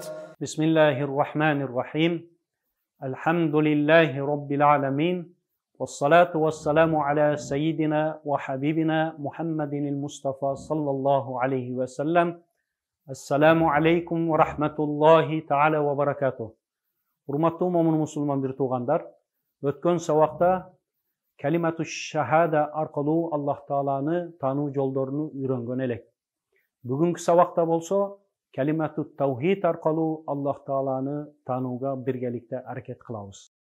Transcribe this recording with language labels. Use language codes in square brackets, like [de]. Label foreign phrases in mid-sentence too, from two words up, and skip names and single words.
[ar] بسم الله الرحمن الرحيم. الحمد لله رب العالمين، والصلاة والسلام على سيدنا وحبيبنا محمد المصطفى صلى الله عليه وسلم. السلام عليكم ورحمة الله تعالى وبركاته. [ky] Урматтуу момун мусулман бир туугандар, өткөн сабакта [ar] كلمة شهادة [ky] аркылуу Аллах Тааланы таануу жолдорун үйрөнгөн элек. Бүгүнкү сабакта болсо [ar] كلمة توحيد [ky] аркылуу Аллах Тааланы таанууга биргеликте аракет кылабыз.